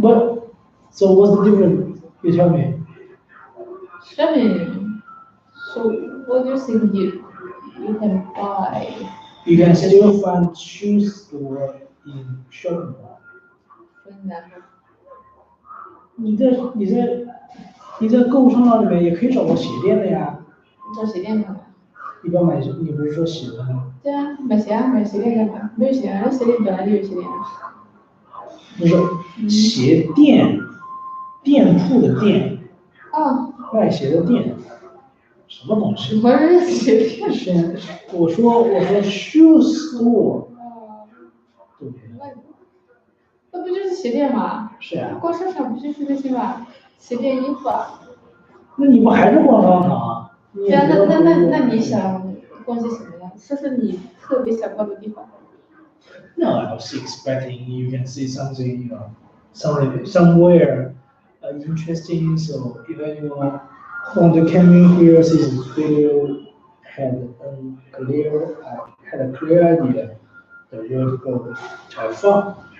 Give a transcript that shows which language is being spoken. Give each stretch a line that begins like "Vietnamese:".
English: But so what's the difference? You tell me. shopping. So what do you think you can buy? You can still find shoe store in shopping mall. For example,
Chinese: 你在购物商场里面也可以找到鞋店的呀。你找鞋店干嘛？一般买你不是说鞋的吗？对啊，买鞋啊，买鞋店干嘛？没有鞋啊，鞋店本来就有鞋店啊。不是鞋店，店铺的店，哦，卖鞋的店，什么东西？我是鞋店。是我说
English: shoe store，
Chinese: 哦，对不对？那不就是鞋店吗？是啊，逛商场不就是那些吗？鞋店、衣服啊。那你不还是逛商场啊？对啊，那你想逛些什么呀？说说你特别想逛的地方。
English: No, I was expecting you can see something, somewhere interesting. So if anyone want to come in here, see the video, had a clear idea that where to go to have fun.